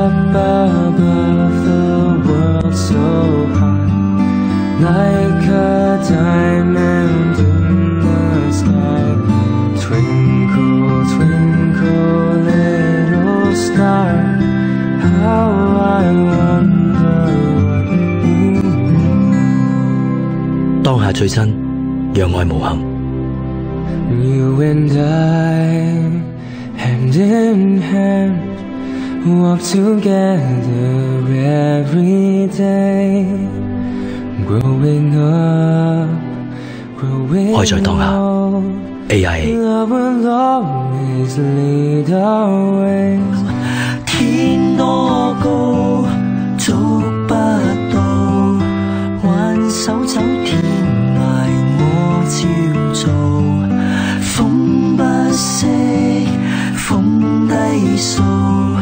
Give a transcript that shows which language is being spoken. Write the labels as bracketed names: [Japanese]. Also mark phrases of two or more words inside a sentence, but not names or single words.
[English] Up above the world so high, like a diamond in the sky. Twinkle, twinkle, little star, how I wonder what you are. [Cantonese] 當下最真，讓愛無憾。 [English] You and I, hand in hand, walk together every day. Growing up, growing [Cantonese] 愛在當下 [English] old, AIA。 love will always lead our ways. [Cantonese] 天多高，捉不到，挽手走天涯我照做。風不息，風低訴。